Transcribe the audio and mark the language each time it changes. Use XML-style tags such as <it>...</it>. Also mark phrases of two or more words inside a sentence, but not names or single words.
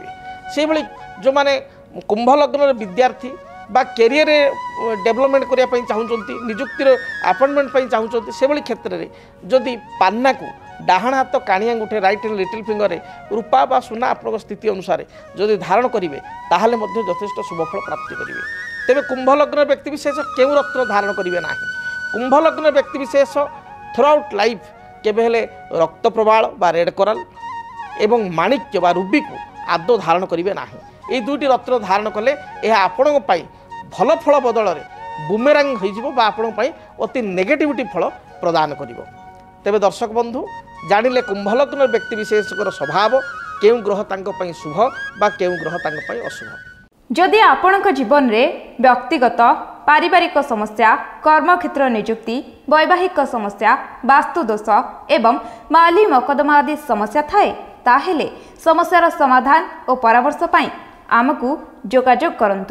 <or>ସେହିଭଳି ଯେଉଁମାନେ କୁମ୍ଭ ଲଗ୍ନର ବିଦ୍ୟାର୍ଥୀ বা କ୍ୟାରିୟରରେ ଡେଭଲପମେଣ୍ଟ କରିବା ପାଇଁ ଚାହୁଁଛନ୍ତି, ନିଯୁକ୍ତିର ଆପଏଣ୍ଟମେଣ୍ଟ ପାଇଁ ଚାହୁଁଛନ୍ତି, ସେଭଳି କ୍ଷେତ୍ରରେ ଯଦି ପାନ୍ନାକୁ ଡାହାଣ ହାତ କାଣି ଆଙ୍ଗୁଠି</or> <en>right hand little fingerରେ</en> <or>ରୂପା ବା ସୁନା ଆପଣଙ୍କ ସ୍ଥିତି ଅନୁସାରେ ଯଦି ଧାରଣ କରିବେ ତାହେଲେ ମଧ୍ୟ ଯଥେଷ୍ଟ ଶୁଭଫଳ ପ୍ରାପ୍ତି କରିବେ। ତେବେ କୁମ୍ଭ ଲଗ୍ନର ବ୍ୟକ୍ତିବିଶେଷ କେଉଁ ରତ୍ନ ଧାରଣ କରିବେ ନାହିଁ? କୁମ୍ଭ ଲଗ୍ନର ବ୍ୟକ୍ତିବିଶେଷ</or> <en>throughout life</en> <or>କେବେ ହେଲେ ରକ୍ତ ପ୍ରବାଳ ବା</or> <en>red coral</en> <or>ଏବଂ ମାଣିକ୍ୟ ବା ରୁବିକୁ ଆଦୌ ଧାରଣ କରିବେ ନାହିଁ। ଏହି ଦୁଇଟି ରତ୍ନ ଧାରଣ କଲେ ଏହା ଆପଣଙ୍କ ପାଇଁ ଭଲ ଫଳ ବଦଳରେ ବୁମେରାଙ୍ଗ ହୋଇଯିବ ବା ଆପଣଙ୍କ ପାଇଁ ଅତି ନେଗେଟିଭିଟି ଫଳ ପ୍ରଦାନ କରିବ। ତେବେ ଦର୍ଶକ ବନ୍ଧୁ ଜାଣିଲେ କୁମ୍ଭ ଲଗ୍ନର ବ୍ୟକ୍ତି ବିଶେଷଙ୍କର ସ୍ୱଭାବ, କେଉଁ ଗ୍ରହ ତାଙ୍କ ପାଇଁ ଶୁଭ ବା କେଉଁ ଗ୍ରହ ତାଙ୍କ ପାଇଁ ଅଶୁଭ। ଯଦି ଆପଣଙ୍କ ଜୀବନରେ ବ୍ୟକ୍ତିଗତ ପାରିବାରିକ ସମସ୍ୟା, କର୍ମକ୍ଷେତ୍ର ନିଯୁକ୍ତି, ବୈବାହିକ ସମସ୍ୟା, ବାସ୍ତୁ ଦୋଷ ଏବଂ ମାଲି ମକଦ୍ଦମା ଆଦି ସମସ୍ୟା ଥାଏ, ତାହେଲେ ସମସ୍ୟାର ସମାଧାନ ଓ ପରାମର୍ଶ ପାଇଁ ଆମକୁ ଯୋଗାଯୋଗ କରନ୍ତୁ।</or>